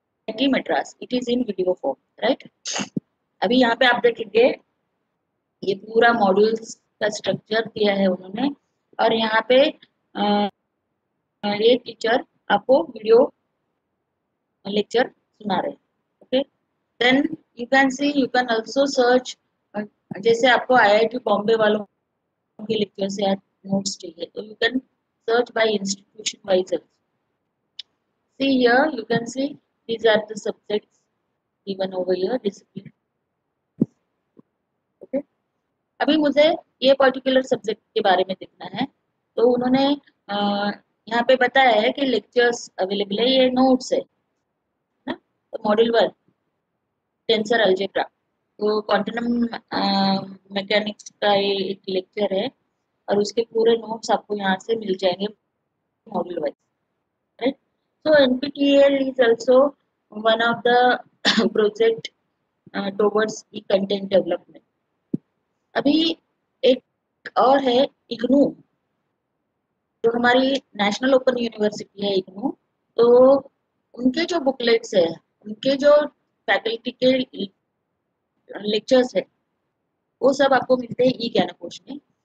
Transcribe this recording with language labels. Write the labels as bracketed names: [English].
[Hindi] IIT Madras, [English] it is in video form, [Hindi] right. अभी यहाँ पे आप देखेंगे ये पूरा मॉड्यूल्स का स्ट्रक्चर दिया है उन्होंने और यहाँ पे ये टीचर आपको वीडियो लेक्चर सुना रहे हैं, okay. [English] then you can see, you can also search, [Hindi] जैसे आपको IIT बॉम्बे वालों के लेक्चर्स या नोट्स चाहिए तो [English] You can search by institution wise also. See here you can see these are the subjects given over here, discipline, okay। [Hindi] अभी मुझे ये पर्टिकुलर सब्जेक्ट के बारे में देखना है तो उन्होंने यहाँ पे बताया है कि लेक्चर्स अवेलेबल है, ये नोट्स है ना। तो मॉड्यूल 1 टेंसर अलजेब्रा, तो क्वांटम मैकेनिक्स का ये एक लेक्चर है और उसके पूरे नोट्स आपको यहाँ से मिल जाएंगे module wise, right. [English] So NPTEL is also one of the project towards e-content development. [Hindi] अभी एक और है इग्नू, जो हमारी नेशनल ओपन यूनिवर्सिटी है इग्नू। तो उनके जो बुकलेट्स है, उनके जो फैकल्टी के लेक्चर्स है, वो सब आपको मिलते हैं ई ज्ञानकोश में।